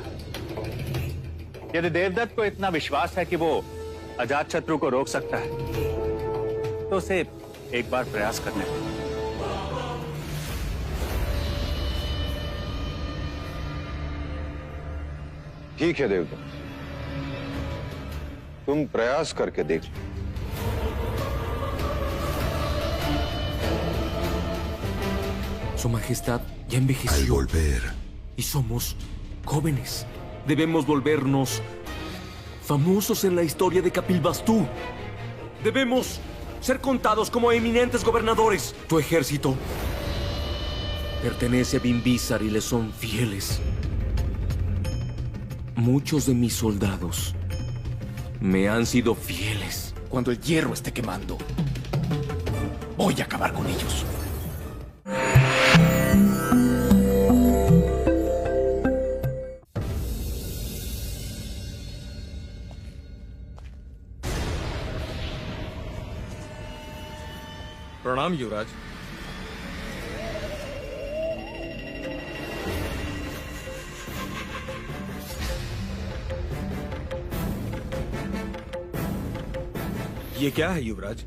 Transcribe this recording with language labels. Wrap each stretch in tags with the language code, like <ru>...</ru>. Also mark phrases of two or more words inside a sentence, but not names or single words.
<hi>यदि देवदत्त को इतना विश्वास है कि वो अजातशत्रु को रोक सकता है तो उसे एक बार प्रयास करने दो। ठीक है देवदत्त, तुम प्रयास करके देख लो।</hi> <es>Su Majestad ya envejeció. Al volver. Y somos jóvenes. Debemos volvernos famosos en la historia de Kapilvastu. Debemos ser contados como eminentes gobernadores. Tu ejército pertenece a Bimbisar y le son fieles. Muchos de mis soldados me han sido fieles. Cuando el hierro esté quemando, voy a acabar con ellos.</es> <hi>प्रणाम युवराज। ये क्या है युवराज?</hi>